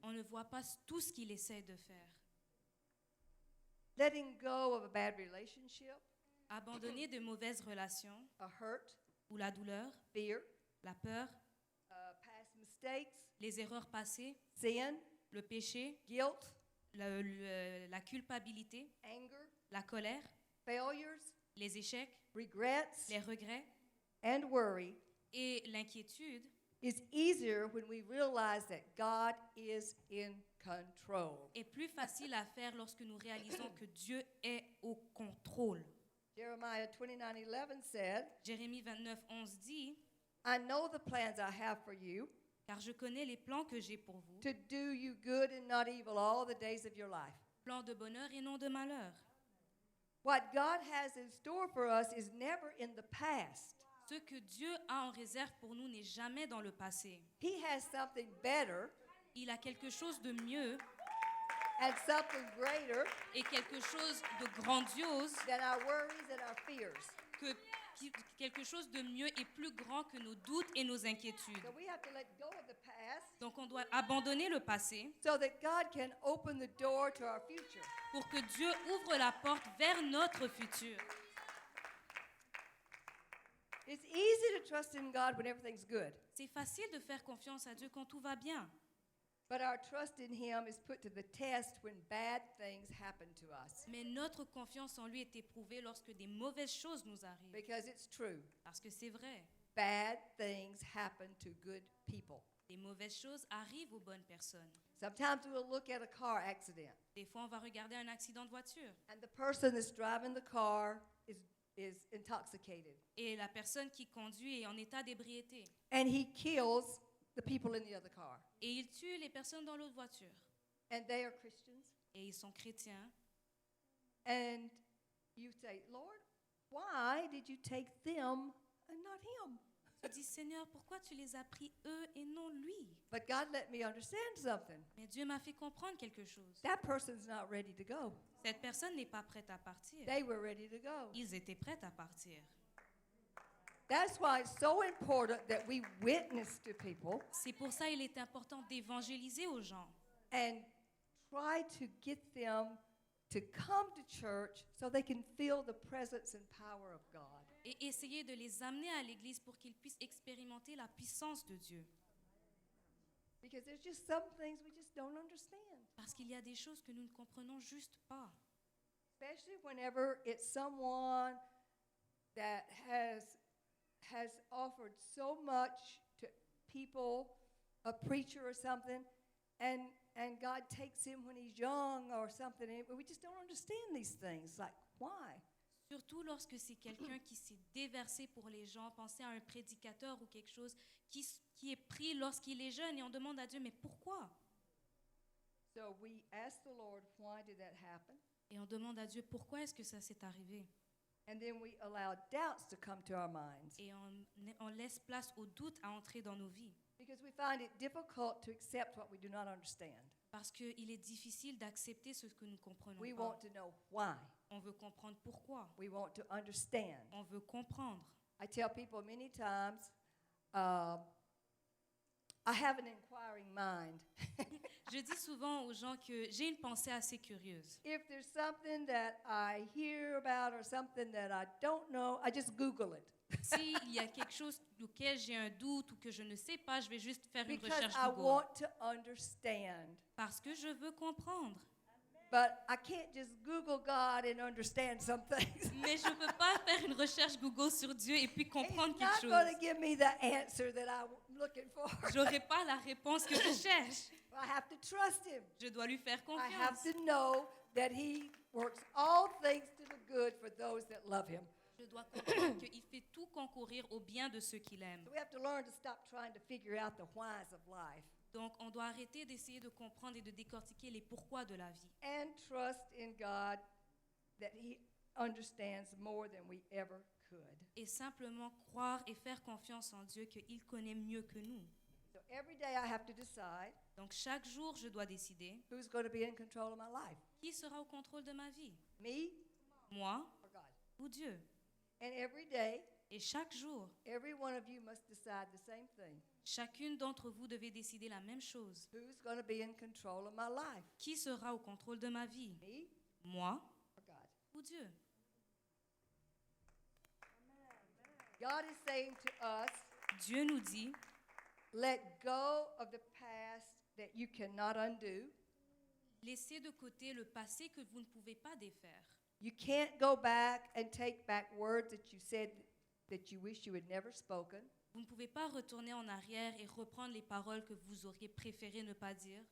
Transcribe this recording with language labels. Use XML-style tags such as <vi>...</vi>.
<fr>On ne voit pas tout ce qu'il essaie de faire.</fr> <en>Letting go of a bad relationship,</en> <fr>Abandonner de mauvaises relations</fr> <en>a hurt,</en> <fr>ou la douleur,</fr> <en>fear,</en> <fr>la peur,</fr> <en>past mistakes,</en> <fr>les erreurs passées,</fr> <en>sin,</en> <fr>le péché,</fr> <en>guilt,</en> <fr>la culpabilité,</fr> <en>anger,</en> <fr>la colère,</fr> <en>failures,</en> <fr>les échecs,</fr> <en>regrets,</en> <fr>les regrets</fr> <en>and worry</en> <fr>et l'inquiétude</fr> <en>is easier when we realize that God is in control.</en> <fr>est plus facile à faire lorsque nous réalisons que Dieu est au contrôle.</fr> <en>Jeremiah 29:11 said,</en> <fr>Jérémie 29, 11 dit,</fr> <en>I know the plans I have for you,</en> <fr>car je connais les plans que j'ai pour vous,</fr> <en>to do you good and not evil all the days of your life.</en> <fr>plans de bonheur et non de malheur.</fr> <en>What God has in store for us is never in the past.</en> <fr>Ce que Dieu a en réserve pour nous n'est jamais dans le passé.</fr> <en>He has something better</en> <fr>Il a quelque chose de mieux</fr> <en>and something greater</en> <fr>et quelque chose de grandiose,</fr> <en>than our worries and our fears.</en> <fr>quelque chose de mieux et plus grand que nos doutes et nos inquiétudes.</fr> <en>So we have to let go of the past</en> <fr>Donc on doit abandonner le passé</fr> <en>so that God can open the door to our future.</en> <fr>pour que Dieu ouvre la porte vers notre futur.</fr> <en>It's easy to trust in God when everything's good,</en> <fr>C'est facile de faire confiance à Dieu quand tout va bien,</fr> <en>but our trust in Him is put to the test when bad things happen to us.</en> <fr>mais notre confiance en lui est éprouvée lorsque des mauvaises choses nous arrivent.</fr> <en>Because it's true.</en> <fr>Parce que c'est vrai,</fr> <en>Bad things happen to good people.</en> <fr>les mauvaises choses arrivent aux bonnes personnes.</fr> <en>Sometimes we'll look at a car accident,</en> <fr>Des fois, on va regarder un accident de voiture</fr> <en>and the person that's driving the car is intoxicated.</en> <fr>et la personne qui conduit est en état d'ébriété</fr> <en>And he kills the people in the other car.</en> <fr>et il tue les personnes dans l'autre voiture.</fr> <en>And they are Christians.</en> <fr>Et ils sont chrétiens.</fr> <en>And you say, Lord, why did you take them and not him?</en> <fr>Tu dis, Seigneur, pourquoi tu les as pris eux et non lui?</fr> <en>But God let me understand something.</en> <fr>Mais Dieu m'a fait comprendre quelque chose.</fr> <en>That person's not ready to go.</en> <fr>Cette personne n'est pas prête à partir.</fr> <en>They were ready to go.</en> <fr>Ils étaient prêts à partir.</fr> <en>That's why it's so important that we witness to people</en> <fr>C'est pour ça qu'il est important d'évangéliser aux gens</fr> <en>and try to get them to come to church so they can feel the presence and power of God.</en> <fr>et essayer de les amener à l'église pour qu'ils puissent expérimenter la puissance de Dieu.</fr> <en>Because there's just some things we just don't understand.</en> <fr>Parce qu'il y a des choses que nous ne comprenons juste pas.</fr> <en>Especially whenever it's someone that has offered so much to people, a preacher or something, and God takes him when he's young or something. And we just don't understand these things. Like, why?</en> <fr>Surtout lorsque c'est quelqu'un qui s'est déversé pour les gens. Pensez à un prédicateur ou quelque chose qui est pris lorsqu'il est jeune et on demande à Dieu, mais pourquoi?</fr> <en>So we ask the Lord, why did that happen?</en> <fr>Et on demande à Dieu, pourquoi est-ce que ça s'est arrivé?</fr> <en>And then we allow doubts to come to our minds</en> <fr>Et on laisse place au doute à entrer dans nos vies.</fr> <en>because we find it difficult to accept what we do not understand.</en> <fr>Parce qu'il est difficile d'accepter ce que nous ne comprenons</fr> <en>We</en> <fr>pas.</fr> <en>want to know why.</en> <fr>On veut comprendre pourquoi.</fr> <en>We want to understand.</en> <fr>On veut comprendre.</fr> <en>I tell people many times, I have an inquiring mind.</en> <fr>Je dis souvent aux gens que j'ai une pensée assez curieuse.</fr> <en>If there's something that I hear about or something that I don't know, I just Google it.</en> <fr>S'il y a quelque chose auquel j'ai un doute ou que je ne sais pas, je vais juste faire une</fr> <en>Because</en> <fr>recherche</fr> <en>I</en> <fr>Google.</fr> <en>want to understand.</en> <fr>Parce que je veux comprendre.</fr> <en>But I can't just Google God and understand some things.</en> <fr>Mais je ne peux pas faire une recherche Google sur Dieu et puis comprendre</fr> <en>He's</en> <fr>quelque</fr> <en>not going to</en> <fr>chose.</fr> <en>give me the answer that I'm looking for.</en> <fr>Je n'aurai pas la réponse que je cherche.</fr> <en>I have to trust him.</en> <fr>Je dois lui faire</fr> <en>I have</en> <fr>confiance.</fr> <en>to know that he works all things to the good for those that love him.</en> <fr>Je dois comprendre qu'il fait tout concourir au bien de ceux qu'il aime.</fr> <en>So we have to learn to stop trying to figure out the whys of life</en> <fr>Donc, on doit arrêter d'essayer de comprendre et de décortiquer les pourquoi de la vie.</fr> <en>and trust in God that he understands more than we ever could.</en> <fr>Et simplement croire et faire confiance en Dieu qu'il connaît mieux que nous.</fr> <en>So every day I have to decide</en> <fr>Donc, chaque jour, je dois décider</fr> <en>who's going to be in control of my life,</en> <fr>qui sera au contrôle de ma vie,</fr> <en>me</en> <fr>moi</fr> <en>or God.</en> <fr>ou Dieu.</fr> <en>And every day,</en> <fr>Et chaque jour,</fr> <en>every one of you must decide the same thing.</en> <fr>chacune d'entre vous devez décider la même chose.</fr> <en>Who's going to be in control of my life,</en> <fr>Qui sera au contrôle de ma vie,</fr> <en>me</en> <fr>moi</fr> <en>or God?</en> <fr>ou Dieu?</fr> <en>God is saying to us,</en> <fr>Dieu nous dit,</fr> <en>let go of the past that you cannot undo.</en> <fr>laissez de côté le passé que vous ne pouvez pas défaire.</fr> <en>You can't go back and take back words that you said that you wish you had never spoken.</en> <fr>Vous ne pouvez pas retourner en arrière et reprendre les paroles que vous auriez préféré ne pas dire.</fr>